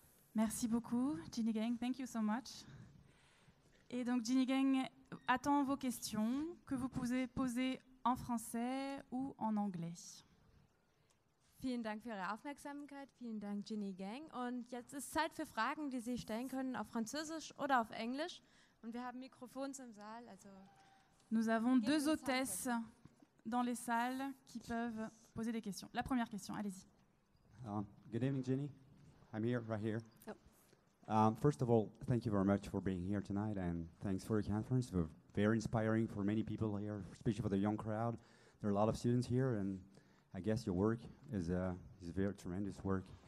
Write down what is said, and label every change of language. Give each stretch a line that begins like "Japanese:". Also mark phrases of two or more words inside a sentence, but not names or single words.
French: Merci beaucoup, Jeanne Gang.
English: Thank you so much.
French: Et donc, Jeanne Gang attend vos questions que vous pouvez poser en français ou en anglais.
German: Vielen Dank für Ihre Aufmerksamkeit. Vielen Dank, Jeanne Gang. Und jetzt ist Zeit für Fragen, die Sie stellen können auf Französisch oder auf Englisch. Und wir haben Mikrofons im Saal. Also
French: Nous avons 2 hôtesses dans les salles qui peuvent poser des questions. La première question, allez-y.
English: Good evening, Jeanne. I'm here, right here. Oh. First of all, thank you very much for being here tonight, and thanks for your conference. It was very inspiring for many people here, especially for the young crowd. There are a lot of students here, and I guess your work is very tremendous work.